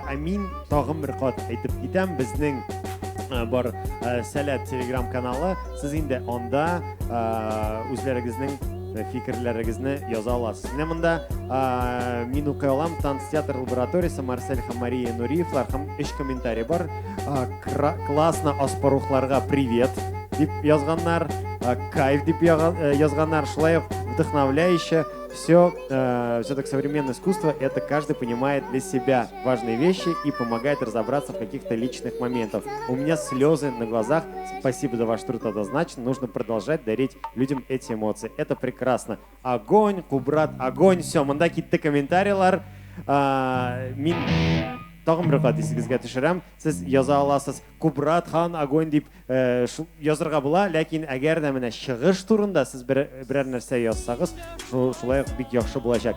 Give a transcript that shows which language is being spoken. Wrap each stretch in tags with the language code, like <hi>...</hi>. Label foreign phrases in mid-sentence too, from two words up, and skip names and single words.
<tt>Мин тагын бер кат әйтеп китәм, безнең бар Сәләт телеграм каналы. Сез инде анда үзләрегезнең фикерләрегезне яза аласыз. Менә монда мин укый алам танц театр лабораториясе Марсель һәм Мария Нуриевлар һәм 3 комментарий бар. Классно аспарухларга привет дип язганнар, кайф дип язганнар, шулай вдохновляюще.</tt> <ru>Все так современное искусство, это каждый понимает для себя важные вещи и помогает разобраться в каких-то личных моментах. У меня слезы на глазах. Спасибо за ваш труд однозначно. Нужно продолжать дарить людям эти эмоции. Это прекрасно. Огонь, Кубрат, огонь. Все,</ru> <tt>мында китте комментарийлар. Мин тагын бер кат исегезгә төшерәм. Сез яза аласыз. Кубрат хан огонь дип язырга була, ләкин әгәр дә менә чыгыш турында сез берәр нәрсә язсагыз, шулай ук бик яхшы булачак.</tt>